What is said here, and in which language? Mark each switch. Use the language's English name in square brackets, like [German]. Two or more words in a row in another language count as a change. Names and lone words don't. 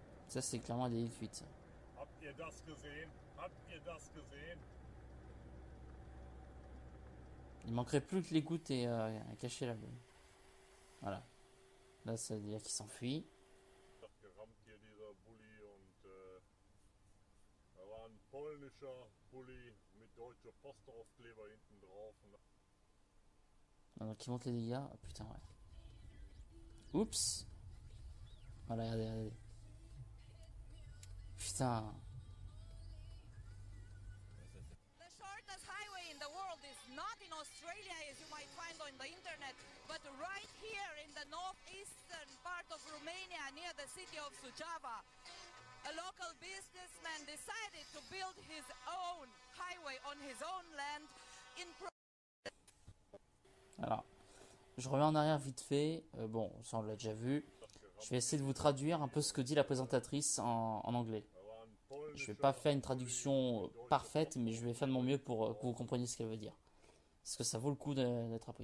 [French] Ça, c'est clairement un délit de fuite. [German] Habt ihr das gesehen? Habt ihr das gesehen? [French] Il manquerait plus que les gouttes et à cacher la bonne. Voilà. Là, ça veut dire qu'il s'enfuit. [German] Gerammt hier dieser Bulli und da war ein polnischer Bulli mit Deutsche Post Aufkleber hinten drauf. [French] Donc, il monte les dégâts. Ah, putain, ouais. Oups. Voilà, regardez, regardez. Putain. [English] The shortest highway in the world is not in Australia as you might find on the internet, but right here in the northeastern part of Romania near the city of Suceava. A local businessman decided to build his own highway on his own land in [French] Alors, je reviens en arrière vite fait. Bon, ça on l'a déjà vu. Je vais essayer de vous traduire un peu ce que dit la présentatrice en anglais. Je vais pas faire une traduction parfaite, mais je vais faire de mon mieux pour que vous compreniez ce qu'elle veut dire. Parce que ça vaut le coup d'être appris.